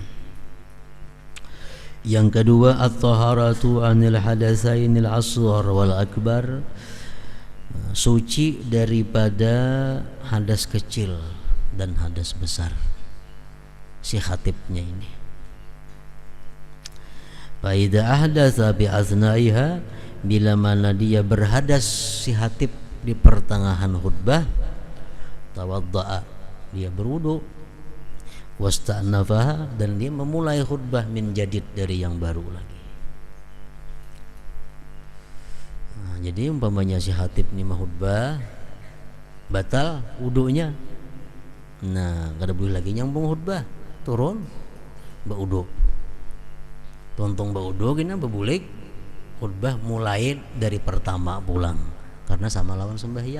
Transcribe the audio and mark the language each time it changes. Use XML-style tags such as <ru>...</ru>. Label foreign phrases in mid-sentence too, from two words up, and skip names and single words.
<ms>Yang kedua,</ms> <ar>الطهارة عن الحدثين الأصغر والأكبر,</ar> <ms>suci daripada hadas kecil dan hadas besar si khatibnya ini.</ms> <ar>فإذا أحدث بأثنائها,</ar> <ms>bila mana dia berhadas si khatib di pertengahan khutbah, tawadda'a, dia berwudu, wasta'nafaha, dan dia memulai khutbah</ms> <ar>من جديد,</ar> <ms>dari yang baru lagi.</ms> <bjn>Nah, jadi umpamanya si khatib ni mah khutbah batal wudunya, nah kada boleh lagi nyambung khutbah, turun baudu, tontong baudu kena bebulik khutbah mulai dari pertama pulang, karena sama lawan sembahyang.</bjn>